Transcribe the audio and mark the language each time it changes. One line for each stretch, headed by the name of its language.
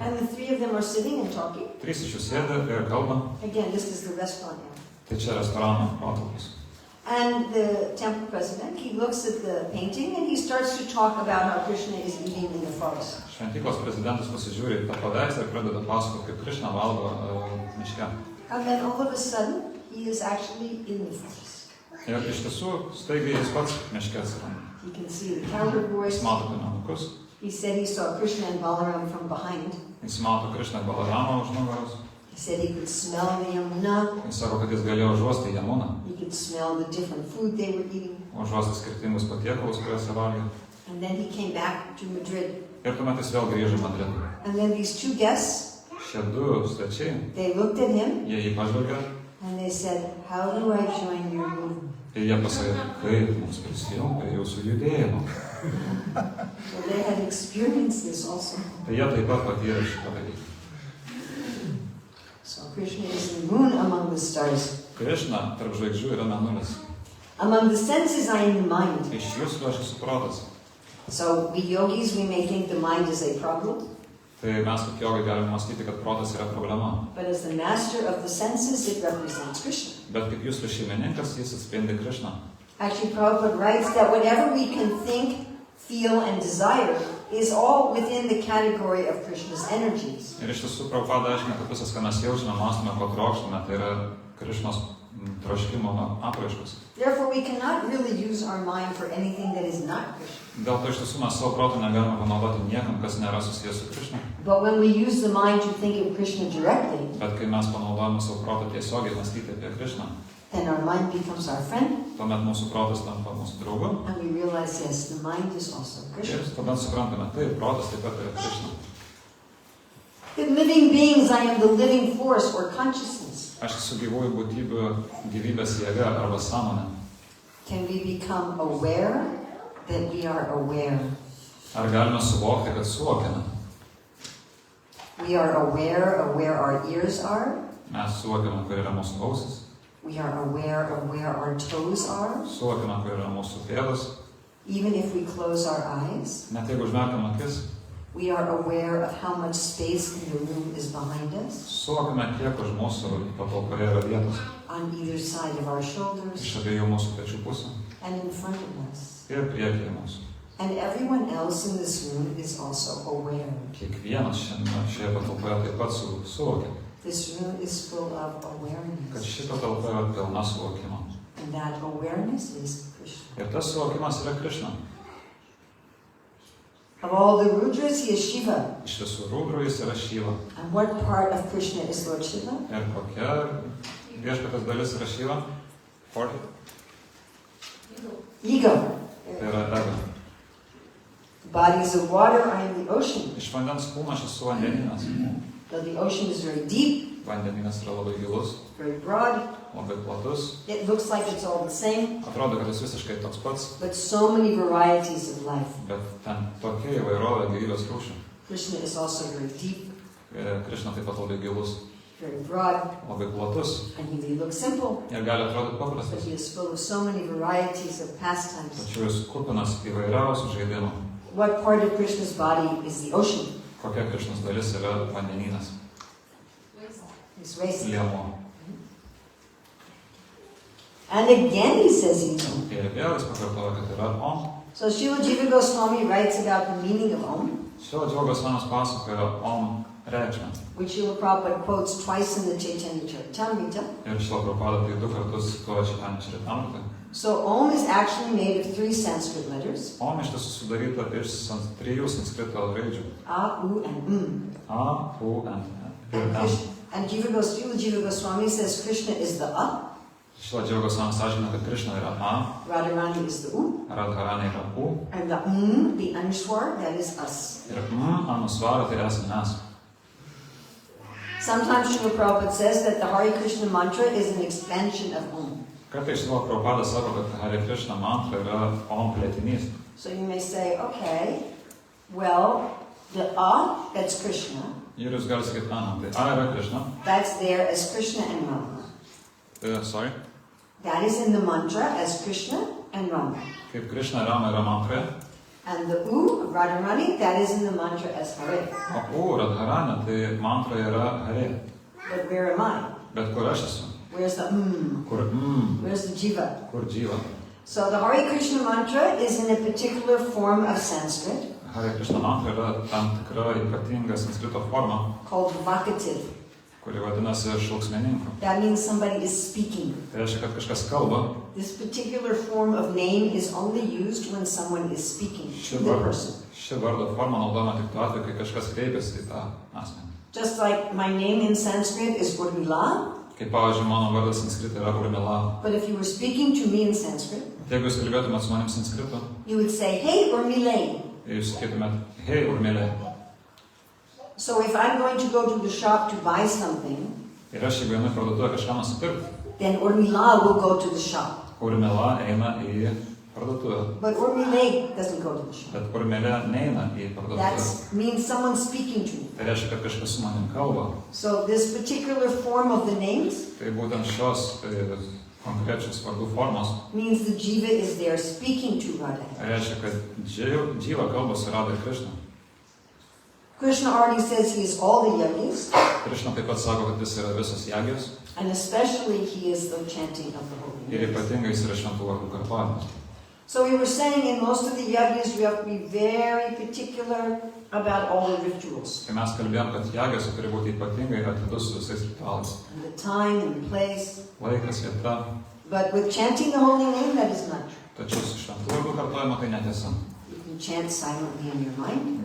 English: And the three of them are sitting and talking.
Lithuanian: Trys iš jų sėdi ir kalba.
English: Again, this is the restaurant area.
Lithuanian: Tai čia restorano patalpos.
English: And the temple president, he looks at the painting and he starts to talk about how Krishna is eating in the forest.
Lithuanian: Šventyklos prezidentas pasižiūri į tą paveikslą ir pradeda pasakoti, kaip Krishna valgo miške.
English: And then all of a sudden, he is actually in the forest.
Lithuanian: Ir iš tiesų, staigiai jis pats miške atsiranda.
English: He can see the cowherd boys.
Lithuanian: Jis mato piemenukus,
English: He said he saw Krishna and Balaram from behind.
Lithuanian: jis mato Krishna Balaramą už nugaros.
English: He said he could smell the Yamuna.
Lithuanian: Jis sako, kad jis galėjo užuosti Jamuną,
English: He could smell the different food they were eating.
Lithuanian: užuosti skirtingus patiekalus, kuriuose valgė.
English: And then he came back to Madrid.
Lithuanian: Ir tuomet jis vėl grįžo į Madridą.
English: And then these two guests,
Lithuanian: Šie du svečiai,
English: they looked at him
Lithuanian: jie jį pažvelgė
English: and they said, how do I join your movement?
Lithuanian: ir jie pasakė, kaip mums prisijungti prie jūsų judėjimo.
English: So they had experienced this also.
Lithuanian: Tai jie taip pat patyrė šitą dalyką.
English: So Krishna is the moon among the stars.
Lithuanian: Krishna tarp žvaigždžių yra mėnulis.
English: Among the senses, I am the mind.
Lithuanian: Iš jūsų aš esu protas.
English: So we yogis, we may think the mind is a problem,
Lithuanian: Tai mes kaip jogai galime mąstyti, kad protas yra problema.
English: but as the master of the senses, it represents Krishna.
Lithuanian: Bet kaip jūsų šeimininkas, jis atspindi Krishną.
English: Actually, Prabhupada writes that whatever we can think, feel, and desire is all within the category of Krishna's energies.
Lithuanian: Ir iš tiesų, Prabhupada aiškina, kad visas, ką mes jaučiame, mąstome, ko trokštame, tai yra Krishnos troškimo apraiškos.
English: Therefore, we cannot really use our mind for anything that is not Krishna.
Lithuanian: Dėl to iš tiesų mes savo proto negalime panaudoti niekam, kas nėra susijęs su Krishna.
English: But when we use the mind to think of Krishna directly,
Lithuanian: Bet kai mes panaudojame savo protą tiesiogiai mąstyti apie Krishną,
English: then our mind becomes our friend,
Lithuanian: tuomet mūsų protas tampa mūsų draugu.
English: and we realize, yes, the mind is also Krishna.
Lithuanian: Ir tuomet suprantame, tai protas taip pat yra Krishna.
English: In living beings, I am the living force or consciousness.
Lithuanian: Aš esu gyvųjų būtybių gyvybės jėga arba sąmonė.
English: Can we become aware that we are aware?
Lithuanian: Ar galime suvokti, kad suvokiame?
English: We are aware of where our ears are.
Lithuanian: Mes suvokiame, kur yra mūsų ausis,
English: We are aware of where our toes are.
Lithuanian: suvokiame, kur yra mūsų pėdas.
English: Even if we close our eyes,
Lithuanian: Net jeigu užmerkiam akis,
English: we are aware of how much space in the room is behind us,
Lithuanian: suvokiame, kiek už mūsų patalpoje yra vietos.
English: on either side of our shoulders,
Lithuanian: Iš abiejų mūsų pečių pusių
English: and in front of us.
Lithuanian: ir priekyje mūsų.
English: And everyone else in this room is also aware.
Lithuanian: Kiekvienas šioje patalpoje taip pat suvokia,
English: This room is full of
Lithuanian: kad
English: awareness.
Lithuanian: ši patalpa yra pilna suvokimo.
English: And that awareness is Krishna.
Lithuanian: Ir tas suvokimas yra Krishna.
English: Of all the Rudras, he is Shiva.
Lithuanian: Iš visų rūdrų jis yra Šiva.
English: And what part of Krishna is Lord Shiva?
Lithuanian: Ir kokia viešpatės dalis yra Šiva?
English: 40. Ego.
Lithuanian: Tai yra ego.
English: The bodies of water are in the ocean.
Lithuanian: Iš vandens kūno aš esu vandeninas.
English: Though the ocean is very deep,
Lithuanian: Vandeninas yra labai gilus,
English: very broad,
Lithuanian: labai platus.
English: it looks like it's all the same,
Lithuanian: Atrodo, kad jis visiškai toks pats,
English: but so many varieties of life.
Lithuanian: bet ten tokia įvairovė gyvybės rūšių.
English: Krishna is also very deep,
Lithuanian: Krishna taip pat labai gilus,
English: very broad,
Lithuanian: labai platus
English: and he may look simple,
Lithuanian: ir gali atrodyti
English: but
Lithuanian: paprastas.
English: he is full of so many varieties of pastimes.
Lithuanian: Tačiau jis kupinas įvairiausių žaidimų.
English: What part of Krishna's body is the ocean?
Lithuanian: Kokia Krišnos dalis yra vandenynas?
English: His waist.
Lithuanian: Liemuo.
English: And again he says he's Om.
Lithuanian: Ir vėl jis pakartoja, kad yra Om.
English: So Srila Jiva Goswami writes about the meaning of Om,
Lithuanian: Šio džiaugas manas pasakoja Om reikšmę.
English: which Srila Prabhupada quotes twice in the Chaitanya Charitamrita.
Lithuanian: Ir Šrila Prabhupada tai 2 kartus cituoja Chaitanya Charitamrita.
English: So Om is actually made of 3 Sanskrit letters,
Lithuanian: Om iš tiesų sudaryta iš 3 sanskrito raidžių.
English: A, U, and
Lithuanian: A, U, N. Ir
English: And, M. and Srila Jiva Goswami says Krishna is the A,
Lithuanian: Šila džiaugas manas aiškina, kad Krišna yra A,
English: Radharani is the U,
Lithuanian: Radharani yra U,
English: and the Anushwar, that is us.
Lithuanian: ir Anusvara tai esame mes.
English: Sometimes Srila Prabhupada says that the Hare Krishna mantra is an expansion of Om.
Lithuanian: Kartais Šrila Prabhupada sako, kad Hare Krishna mantra yra Om plėtinys.
English: So you may say, okay, well, the A, that's Krishna,
Lithuanian: Ir jūs galite sakyti, tai A yra Krišna.
English: that's there as Krishna and Rama. Sorry. That is in the mantra as Krishna and Rama.
Lithuanian: Kaip Krišna Rama yra mantroje,
English: And the U of Radharani, that is in the mantra as Hare.
Lithuanian: o U Radharani tai mantroje yra Hare.
English: But where am I?
Lithuanian: Bet kur aš esu?
English: Where's the
Lithuanian: Kur
English: Where's the Jiva?
Lithuanian: Kur Dživa?
English: So the Hare Krishna mantra is in a particular form of Sanskrit
Lithuanian: Hare Krishna mantra yra tam tikra ypatinga sanskrito forma,
English: called vocative.
Lithuanian: kuri vadinasi šauksmeningu.
English: That means somebody is speaking.
Lithuanian: Tai reiškia, kad kažkas kalba.
English: This particular form of name is only used when someone is speaking to the person.
Lithuanian: Ši vardo forma naudojama tik tuo atveju, kai kažkas kreipiasi į tą asmenį.
English: Just like my name in Sanskrit is Urmila,
Lithuanian: Kaip pavyzdžiui, mano vardas sanskrite yra Urmila.
English: but if you were speaking to me in Sanskrit,
Lithuanian: Jeigu jūs kalbėtumėt su manim sanskritu,
English: you would say, hey, Urmile.
Lithuanian: jūs sakytumėt, hei, Urmilė.
English: So if I'm going to go to the shop to buy something,
Lithuanian: Ir aš jeigu einu į parduotuvę kažką nusipirkti,
English: then Urmila will go to the shop.
Lithuanian: Urmila eina į parduotuvę.
English: But Urmile doesn't go to the shop.
Lithuanian: Bet Urmilė neina į parduotuvę.
English: That means someone speaking to me.
Lithuanian: Tai reiškia, kad kažkas su manim kalba.
English: So this particular form of the names
Lithuanian: Tai būtent šios konkrečios vardų formos
English: means the Jiva is there speaking to Radha.
Lithuanian: reiškia, kad Dživa kalba su Radha ir Krišna.
English: Krishna already says he is all the yogis,
Lithuanian: Krišna taip pat sako, kad jis yra visos jagijos
English: and especially he is the chanting of the holy
Lithuanian: ir
English: names.
Lithuanian: ypatingai jis yra šventų vardų kartojimas.
English: So we were saying in most of the yogis you have to be very particular about all the rituals,
Lithuanian: Kai mes kalbėjom, kad jagijos turi būti ypatingai atidus su visais ritualais.
English: and the time and the place.
Lithuanian: Laikas, vieta.
English: But with chanting the holy name, that is not true.
Lithuanian: Tačiau su šventų vardų kartojimu tai netiesa.
English: You can chant silently in your mind,